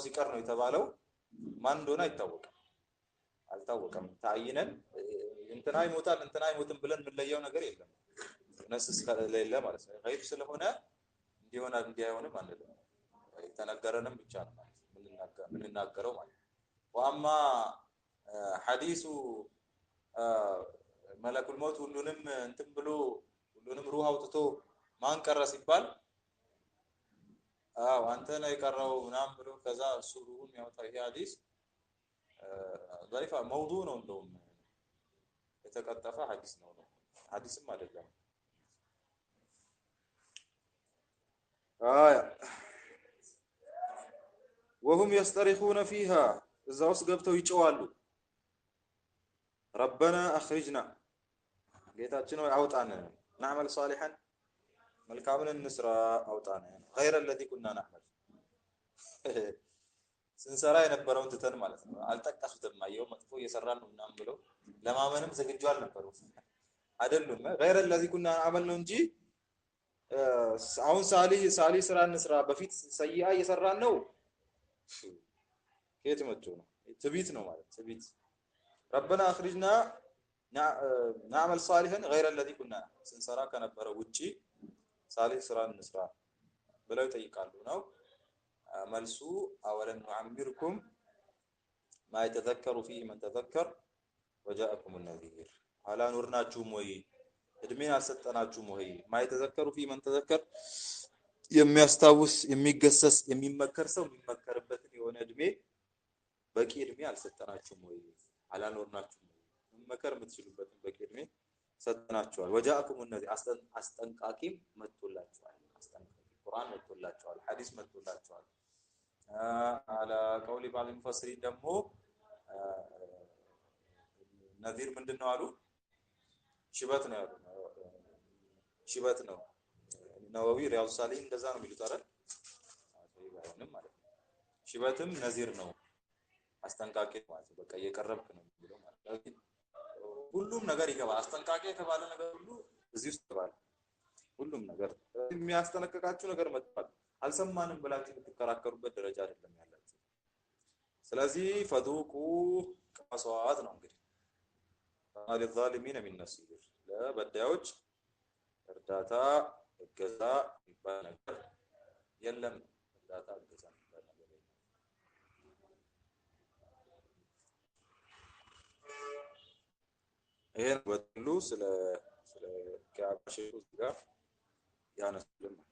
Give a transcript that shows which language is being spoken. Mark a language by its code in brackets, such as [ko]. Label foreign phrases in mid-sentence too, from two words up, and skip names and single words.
[am] ሲቀር ነው የተባለው ማን እንደሆነ አልታወቀም ታይነን እንትና ይሞታል እንትና አይሞትም ብለን የምንለየው ነገር የለም ነስስ ከሌለ ማለት ነው ገይብ ስለሆነ እንዲሆና እንዲያዩንም አንልም የተነገረንም ብቻ ነው ማለት ምንናገረው ማለት [ar] وأما حديث ملك الموت [am] ሁሉንም እንትን ብሎ ሁሉንም ሩህ አውጥቶ ማን ቀረ ሲባል አንተ ነው የቀረው ምናምን ብሎ ከዛ እሱ ሩሁን ያወጣው ይሄ ሐዲስ [ar] ضعيف موضوع [am] ነው እንደውም የተቀጠፈ ሐዲስ ነው ሐዲስም አይደለም [ar] وهم يسترخون فيها [am] እዛው ውስጥ ገብተው ይጨዋሉ [ar] ربنا اخرجنا [am] ጌታችን ሆይ አውጣን [ar] نعمل صالحا [am] መልካምን እንስራ አውጣን [ar] غير الذي كنا نعمل [am] ስንሰራ የነበረውን ትተን ማለት ነው አልጠቀሱትም ማየው መጥፎ እየሰራን ነው ምናምን ብለው ለማመንም ዝግጁ አልነበሩም አይደሉም [ar] غير الذي كنا نعمل [am] ነው እንጂ አሁን ሳሊ ስራ እንስራ በፊት ሰይአ እየሰራን ነው ከየት መጥቶ ነው ትቢት ነው ማለት ትቢት [ar] ربنا اخرجنا نعمل صالحا غير الذي كنا [am] ስንሰራ ከነበረው ውጪ ሳሊ ስራ እንስራ ብለው ይጠይቃሉ ነው መልሱ አወለን [ar] نعمركم ما يتذكر فيه من تذكر وجاءكم النذير [am] አላ ኑርናችሁም ወይ እድሜን አልሰጠናችሁም ወይ [ar] ما يتذكر فيه من تذكر [am] የሚያስታውስ የሚገሰስ የሚመከር ሰው የሚመከርበትን የሆነ እድሜ በቂ እድሜ አልሰጠናችሁም ወይ አላ ኑርናችሁም መመከር የምትችሉበትን በቂ እድሜ ሰጠናችኋል [ar] وجاءكم النذير [am] አስጠንቃቂም መጥቶላችኋል አስጠንቃቂ ቁርአን መጥቶላችኋል ሐዲስ መጥቶላችኋል [ar] على قول بعض المفسرين [am] ደግሞ ነዚር ምንድነው አሉ ሽበት ነው ያሉ ሽበት ነው ነዋዊ ሪያድ ሳሊህ እንደዛ ነው የሚሉት አይደል አይሆንም ማለት ነው ሽበትም ነዚር ነው አስጠንቃቂ ማለት በቃ እየቀረብክ ነው የሚለው ማለት ነው ሁሉም ነገር ይገባል አስጠንቃቂ የተባለ ነገር ሁሉ እዚህ ውስጥ ይገባል ሁሉም ነገር የሚያስጠነቅቃችሁ ነገር መጥቷል አልሰማንም ብላችሁ የምትከራከሩበት ደረጃ አይደለም ያላችሁ ስለዚህ ፈዱቁ ቀሷት ነው እንግዲህ [ar] للظالمين من نصير [am] ለበዳዮች እርዳታ እገዛ ይባል ነገር የለም እርዳታ እገዛ ይባል ነገር የለም ይሄን ወጥሉ ስለ ከአባሽሩ ጋር ያነሱልን